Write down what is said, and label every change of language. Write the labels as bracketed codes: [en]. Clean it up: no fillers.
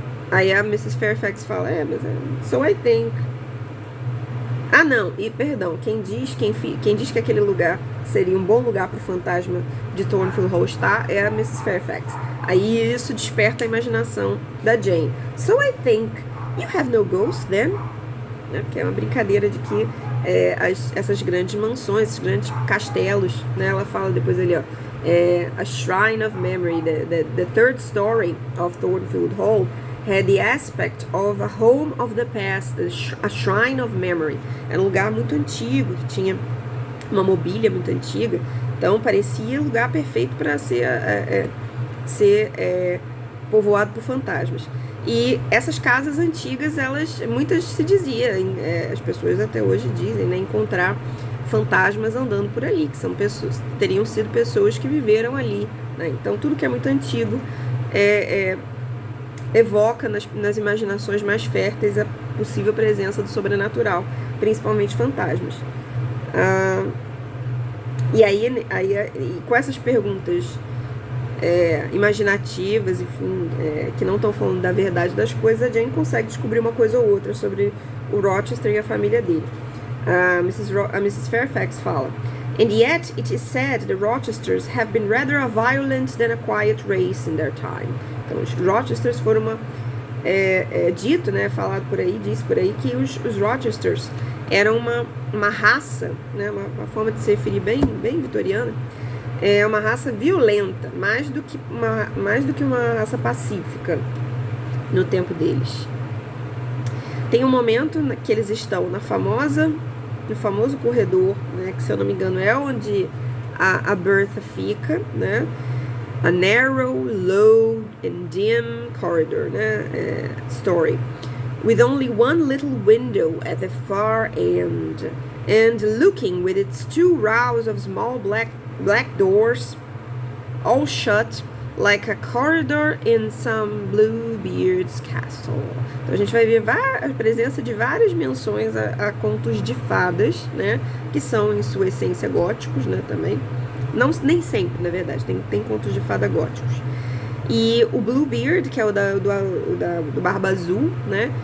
[pt] Aí a Mrs. Fairfax fala: [en] "So I think..." [pt] Ah, não, e perdão, quem diz que aquele lugar seria um bom lugar para o fantasma de Thornfield Hall estar é a Mrs. Fairfax. Aí isso desperta a imaginação da Jane. [en] "So I think you have no ghost then?" [pt] Né? Que é uma brincadeira de que essas grandes mansões, esses grandes castelos, né? Ela fala depois ali, ó, a [en] Shrine of Memory, the third story of Thornfield Hall had the aspect of a home of the past, a shrine of memory. [pt] Era um lugar muito antigo, que tinha uma mobília muito antiga, então parecia o lugar perfeito para ser povoado por fantasmas. E essas casas antigas, muitas se dizia, as pessoas até hoje dizem, né, encontrar fantasmas andando por ali, que teriam sido pessoas que viveram ali, né? Então tudo que é muito antigo evoca nas imaginações mais férteis a possível presença do sobrenatural, principalmente fantasmas. E aí com essas perguntas imaginativas, enfim, que não estão falando da verdade das coisas, a Jane consegue descobrir uma coisa ou outra sobre o Rochester e a família dele. A Mrs. [en] Fairfax [pt] fala: [en] "And yet it is said the Rochesters have been rather a violent than a quiet race in their time." [pt] Então, os Rochesters foram dito, né, falado por aí, diz por aí, que os Rochesters eram uma raça, né, uma forma de se referir bem vitoriana, uma raça violenta, mais do que uma raça pacífica no tempo deles. Tem um momento que eles estão no famoso corredor, né, que se eu não me engano é onde a Bertha fica, né? [en] A narrow, low and dim corridor, né? Story. With only one little window at the far end, and looking with its 2 rows of small black doors, all shut, like a corridor in some Bluebeard's castle. [pt] Então a gente vai ver a presença de várias menções a contos de fadas, né? Que são em sua essência góticos, né? Também. Não, nem sempre, na verdade, tem contos de fada góticos. E o Bluebeard, que é o do Barba Azul, né?